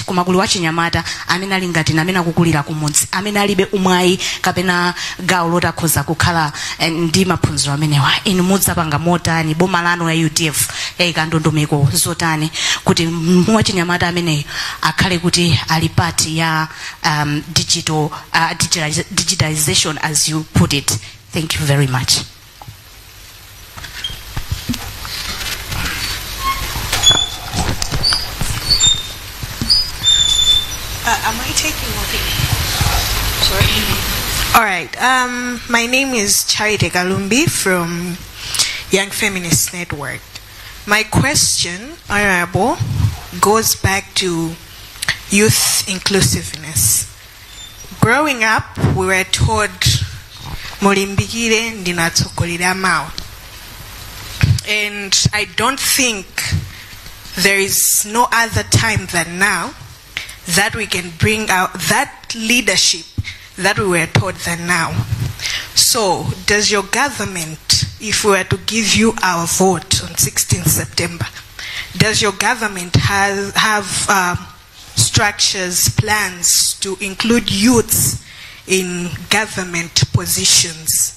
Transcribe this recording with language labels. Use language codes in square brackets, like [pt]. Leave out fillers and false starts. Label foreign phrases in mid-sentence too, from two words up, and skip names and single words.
[ny] Koma kuli wachinyamata amene ali ngati amene akukulira kumudzi amene alibe umwayi kapena gawo loti akhoza kukhala ndi maphunziro amenewa. Inu mudzapanga motani boma lanu ya UDF kandondomeko zotani kuti mwachinyamata ameneyo akhale kuti ali part ya [en] digitalization as you put it. Thank you very much. Am I taking over? Sorry. All right. My name is Charity Galumbi from Young Feminist Network. My question, Honorable, goes back to youth inclusiveness. Growing up, we were taught [ny] Molimbikire ndinatsokolera mawa. [en] And I don't think there is no other time than now that we can bring out that leadership that we were taught than now. So, does your government, if we were to give you our vote on 16th September, does your government have structures, plans to include youths in government positions?